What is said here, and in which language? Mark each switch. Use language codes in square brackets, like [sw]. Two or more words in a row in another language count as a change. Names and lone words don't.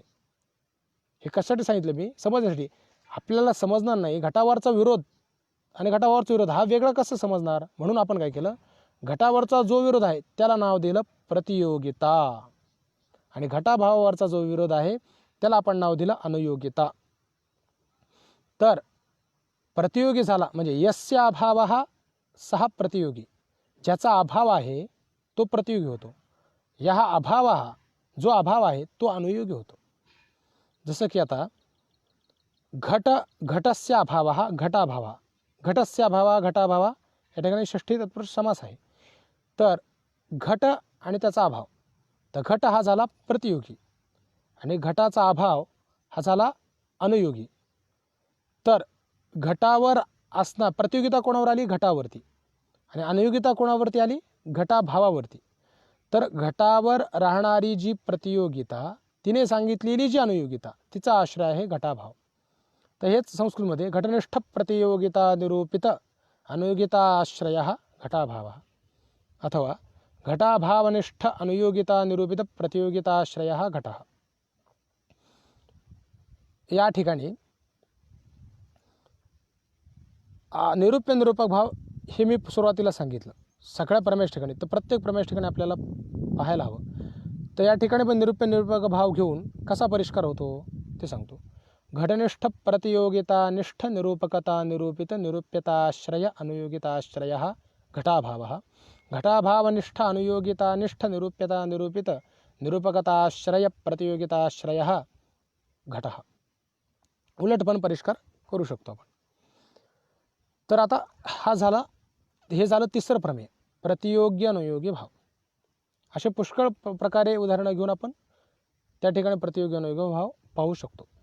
[mr] हे कशासाठी सांगितलं मी, समजण्यासाठी. आपल्याला समजणार नाही घटावरचा विरोध आणि घटाभावावरचा विरोध हा वेगळा कसं समजणार. म्हणून आपण काय केलं, घटावरचा जो विरोध आहे त्याला नाव दिलं प्रतियोगिता आणि घटाभावावरचा जो विरोध आहे त्याला आपण नाव दिलं अनुयोगिता. तर प्रतियोगी झाला म्हणजे [sa] यस्य अभावः सहा प्रतियोगी, [mr] ज्याचा अभाव आहे तो प्रतियोगी होतो. या अभाव जो अभाव आहे तो अनुयोगी होतो. जसं की आता [sa] घटस्य अभाव घटाभाव, घटस्य अभाव घटाभाव [mr] या ठिकाणी षष्ठी तत्पुरुष समास आहे. तर घट आणि त्याचा अभाव, तर घट हा झाला प्रतियोगी आणि घटाचा अभाव हा झाला अनुयोगी. तर घटावर असणार प्रतियोगिता कोणावर आली? घटावरती. आणि अनुयोगिता कोणावरती आली? घटाभावावरती. तर घटावर राहणारी जी प्रतियोगिता, तिने सांगितलेली जी अनुयोगिता, तिचा आश्रय आहे घटाभाव. तर हेच संस्कृतमध्ये [sa] घटनिष्ठ प्रतियोगिता निरूपित अनुयोगिता आश्रय घटाभाव अथवा घटाभावनिष्ठ अनुयोगिता निरूपित प्रतियोगिताश्रय घट. [mr] या ठिकाणी निरूप्य निरूपक भाव हे मी सुरुवातीला सांगितलं सगळ्या प्रमेश ठिकाणी, तर प्रत्येक प्रमेश ठिकाणी आपल्याला पाहायला हवं. तर या ठिकाणी पण निरूप्य निरूपक भाव घेऊन कसा परिष्कार होतो ते सांगतो. [sa] घटनिष्ठ प्रतियोगिता निष्ठ निरूपकता निरूपित निरूप्यताश्रय अनुयोगिताश्रय घटाभाव. घटाभावनिष्ठ अनुयोगिता निष्ठ निरूप्यता निरूपित निरूपकताश्रय प्रतियोगिताश्रय घट. [mr] उलट पण परिष्कार करू शकतो आपण. तर आता हे झालं तिसरं प्रमेय, प्रतियोगी अनुयोगी भाव. असे पुष्कळ प्रकारे उदाहरणं घेऊन आपण त्या ठिकाणी प्रतियोगी अनुयोगी भाव पाहू शकतो.